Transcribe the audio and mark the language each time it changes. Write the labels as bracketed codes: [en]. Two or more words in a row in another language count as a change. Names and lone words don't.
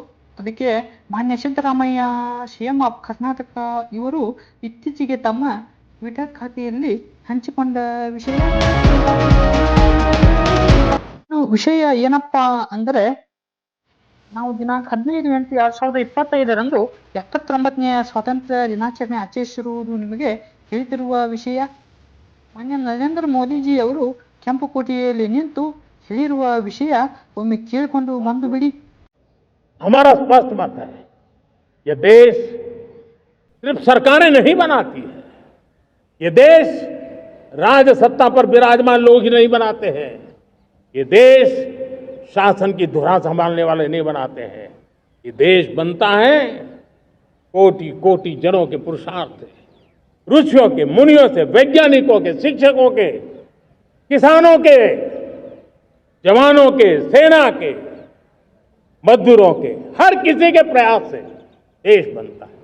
[kn] ಅದಕ್ಕೆ ಮಾನ್ಯ ಸಿದ್ದರಾಮಯ್ಯ [en] CM of Karnataka [kn] ಇವರು ಇತ್ತೀಚೆಗೆ ತಮ್ಮ ಟ್ವಿಟರ್ ಖಾತೆಯಲ್ಲಿ ಹಂಚಿಕೊಂಡ ವಿಷಯ ಏನಪ್ಪಾ ಅಂದರೆ, ನಾವು ದಿನಾಂಕ 15/8/2025 79ನೇ ಸ್ವಾತಂತ್ರ್ಯ ದಿನಾಚರಣೆ ಆಚರಿಸಿರುವುದು ನಿಮಗೆ ತಿಳಿದಿರುವ ವಿಷಯ. ಮಾನ್ಯ ನರೇಂದ್ರ ಮೋದಿಜಿ ಅವರು ಕೆಂಪುಕೋಟೆಯಲ್ಲಿ ನಿಂತು ಹೇಳಿರುವ ವಿಷಯ ಒಮ್ಮೆ ಕೇಳಿಕೊಂಡು ಬಂದು ಬಿಡಿ. [hi] हमारा स्पष्ट मत है, यह देश सिर्फ सरकारें नहीं बनाती है, ये देश राज सत्ता पर विराजमान लोग ही नहीं बनाते हैं, ये देश शासन की धुरा संभालने वाले नहीं बनाते हैं, ये देश बनता है कोटि कोटि जनों के पुरुषार्थ से, ऋषियों के, मुनियों से, वैज्ञानिकों के, शिक्षकों के, किसानों के, जवानों के, सेना के, मजदूरों के, हर किसी के प्रयास से देश बनता है.